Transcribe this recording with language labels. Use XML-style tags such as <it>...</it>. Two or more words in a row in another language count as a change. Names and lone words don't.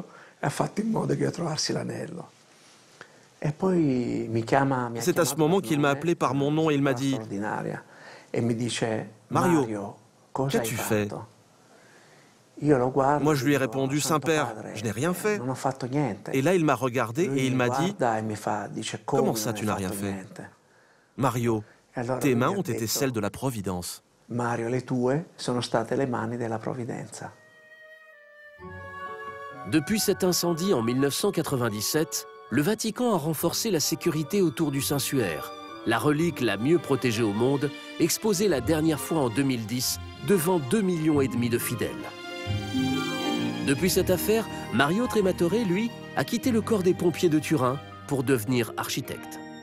<fr>C'est à ce moment qu'il m'a appelé par mon nom et il m'a dit « Mario, qu'as-tu fait ?» Moi, je lui ai répondu « Saint-Père, je n'ai rien fait. » Et là, il m'a regardé et il m'a dit « Comment ça, tu n'as rien fait ?»« Mario, tes mains ont été celles de la Providence. »</fr> <it>Mario, le tue sono state le mani della provvidenza.</it> <fr>Depuis cet incendie en 1997, le Vatican a renforcé la sécurité autour du Saint-Suaire, la relique la mieux protégée au monde, exposée la dernière fois en 2010 devant 2,5 millions de fidèles. Depuis cette affaire, Mario Trematore, lui, a quitté le corps des pompiers de Turin pour devenir architecte.</fr>